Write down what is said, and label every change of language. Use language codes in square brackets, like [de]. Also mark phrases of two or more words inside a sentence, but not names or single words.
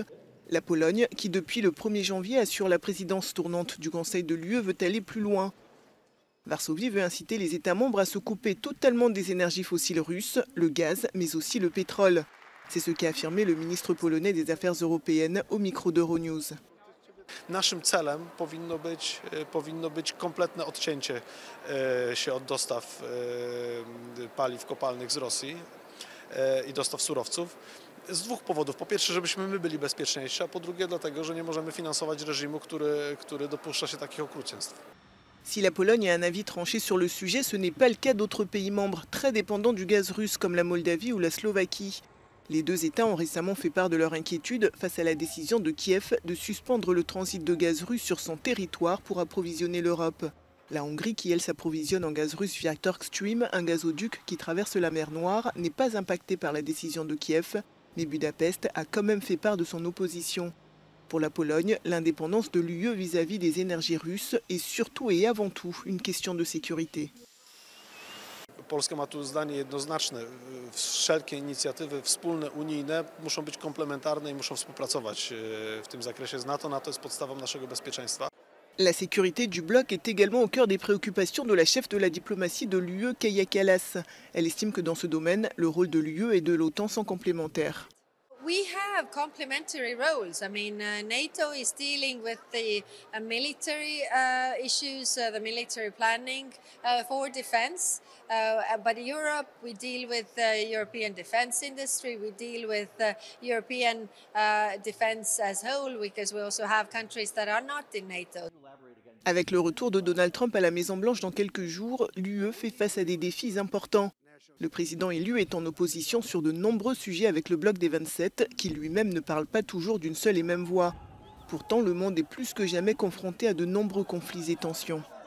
[fr] La Pologne, qui depuis le 1er janvier assure la présidence tournante du Conseil de l'UE, veut aller plus loin. Varsovie veut inciter les États membres à se couper totalement des énergies fossiles russes, le gaz, mais aussi le pétrole. C'est ce qu'a affirmé le ministre polonais des Affaires européennes au micro d'Euronews. [pl] Naszym celem powinno być kompletne odcięcie się od dostaw paliw kopalnych z Rosji i dostaw surowców. Z 2 powodów. Po pierwsze, żebyśmy my byli bezpieczniejsi, a po drugie dlatego, że nie możemy finansować reżimu, który dopuszcza się takich okrucieństw. [fr] Si la Pologne a un avis tranché sur le sujet, ce n'est pas le cas d'autres pays membres très dépendants du gaz russe comme la Moldavie ou la Slovaquie. Les 2 États ont récemment fait part de leur inquiétude face à la décision de Kiev de suspendre le transit de gaz russe sur son territoire pour approvisionner l'Europe. La Hongrie, qui elle s'approvisionne en gaz russe via Turk Stream, un gazoduc qui traverse la mer Noire, n'est pas impactée par la décision de Kiev, mais Budapest a quand même fait part de son opposition. Pour la Pologne, l'indépendance de l'UE vis-à-vis des énergies russes est surtout et avant tout une question de sécurité. [pl] Polska ma tu zdanie jednoznaczne. Wszelkie inicjatywy wspólne, unijne muszą być komplementarne i muszą współpracować w tym zakresie z NATO. NATO jest podstawą naszego bezpieczeństwa. [fr] La sécurité du bloc est également au cœur des préoccupations de la chef de la diplomatie de l'UE, Kaja Kallas. Elle estime que dans ce domaine, le rôle de l'UE et de l'OTAN sont complémentaires. [en] We have complementary roles. I mean, NATO is dealing with the military issues, the military planning for defense. But Europe, we deal with the European defense industry. We deal with European defense as whole, because we also have countries that are not in NATO. [fr] Avec le retour de Donald Trump à la Maison-Blanche dans quelques jours, l'UE fait face à des défis importants. Le président élu est en opposition sur de nombreux sujets avec le bloc des 27, qui lui-même ne parle pas toujours d'une seule et même voix. Pourtant, le monde est plus que jamais confronté à de nombreux conflits et tensions.